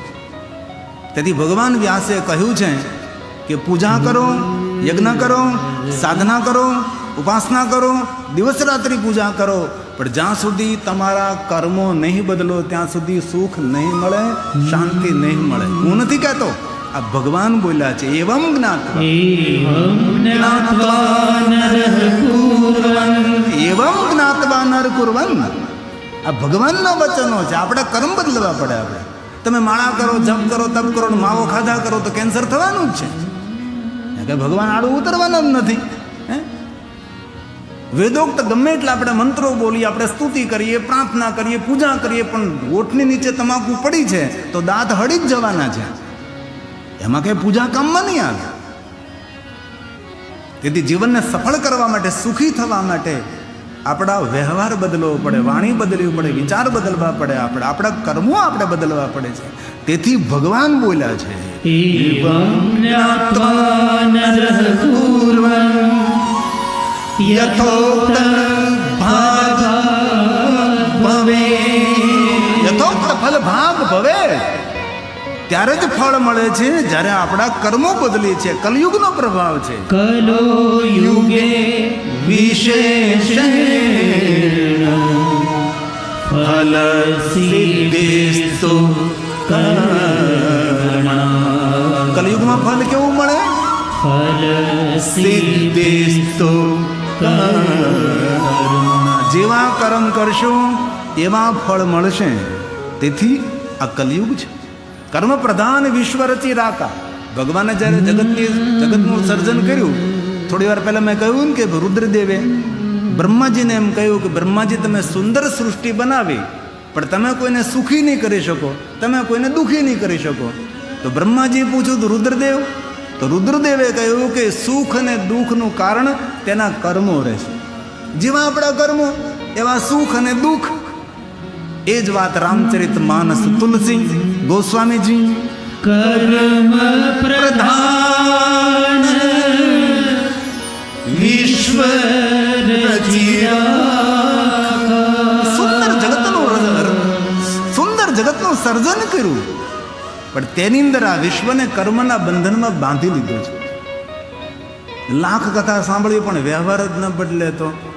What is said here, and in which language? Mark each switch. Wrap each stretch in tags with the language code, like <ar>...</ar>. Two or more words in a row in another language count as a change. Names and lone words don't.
<gu>તેથી ભગવાન વ્યાસે કહ્યું છે કે પૂજા કરો, યજ્ઞ કરો, સાધના કરો, ઉપાસના કરો, દિવસ રાત્રિ પૂજા કરો, પણ જ્યાં સુધી તમારા કર્મો નહીં બદલો ત્યાં સુધી સુખ નહીં મળે, શાંતિ નહીં મળે. હું નથી કહેતો આ ભગવાન બોલ્યા છે</gu> <sa>एवम् ज्ञात्वा एवं ज्ञात्वा नरः कुर्वन् एवम् ज्ञात्वा नर कुर्वन्.</sa> <gu>આ ભગવાનના વચનો છે. આપણે કર્મ બદલવા પડે. આપણે તમે માળા કરો, જપ કરો, તપ કરો, માવો ખાધા કરો તો કેન્સર થવાનું જ છે. કે ભગવાન આડું ઉતરવાનું જ નથી. વેદોક્ત ગમે એટલે આપણે મંત્રો બોલીએ, આપણે સ્તુતિ કરીએ, પ્રાર્થના કરીએ, પૂજા કરીએ, પણ ઓઠની નીચે તમાકુ પડી છે તો દાંત હળી જ જવાના છે. એમાં કઈ પૂજા કામમાં નહીં આવે. તેથી જીવનને સફળ કરવા માટે, સુખી થવા માટે આપણા વ્યવહાર બદલવો પડે, વાણી બદલવી પડે, વિચાર બદલવા પડે, આપણા કર્મો આપણે બદલવા પડે છે. તેથી ભગવાન બોલ્યા છે</gu> <sa>एवं ज्ञात्वा नरः कुर्वन् यथोक्त भाग भवे. यथोक्त फल भाग भवे.</sa> <gu>ત્યારે જ ફળ મળે છે જ્યારે આપણા કર્મો બદલી છે. કલયુગનો પ્રભાવ છે.</gu> <sa>कलो युगे विशेषेण फलसिद्धिस्तु कर्मणा.</sa> <gu>કલયુગમાં ફલ કેવું મળે?</gu> <sa>फलसिद्धिस्तु कर्मणा.</sa> <gu>જેવા કર્મ કરશું એવા ફળ મળશે. તેથી આ કલયુગ છે.</gu> <awa>कर्म प्रधान विश्व रची राखा.</awa> <gu>ભગવાને જ્યારે જગતનું સર્જન કર્યું, થોડી વાર પહેલા મેં કહ્યું ને કે રુદ્રદેવે બ્રહ્માજીને એમ કહ્યું કે બ્રહ્માજી તમે સુંદર સૃષ્ટિ બનાવી, પણ તમે કોઈને સુખી નહીં કરી શકો, તમે કોઈને દુઃખી નહીં કરી શકો. તો બ્રહ્માજી પૂછ્યું તો રુદ્રદેવ, તો રુદ્રદેવે કહ્યું કે સુખ અને દુઃખનું કારણ તેના કર્મો રહેશે. જેવા આપણા કર્મો એવા સુખ અને દુઃખ. એ જ વાત રામચરિત માનસ તુલસી ગોસ્વામીજી</gu> <awa>कर्म प्रधान विश्व</awa> <gu>સુંદર જગતનું સર્જન કર્યું, પણ તેની અંદર આ વિશ્વને કર્મના બંધનમાં બાંધી લીધું છે. લાખ કથા સાંભળી પણ વ્યવહાર જ ન બદલે તો.</gu>